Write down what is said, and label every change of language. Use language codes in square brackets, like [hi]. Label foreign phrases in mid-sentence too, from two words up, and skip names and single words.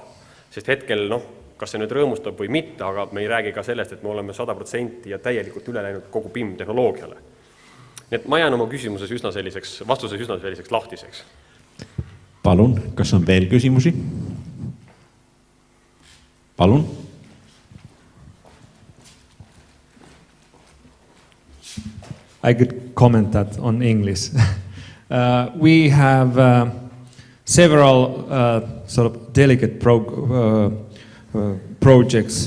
[et] Sest hetkel, kas see nüüd rõõmustab või mitte, aga me ei räägi ka sellest, et me oleme 100% ja täielikult üle läinud kogu BIM-tehnoloogiale. Nii et ma jään oma vastuses üsna selliseks lahtiseks. Palun, kas on veel küsimusi? Palun. [en] I could comment that on English. We have several sort of delicate projects.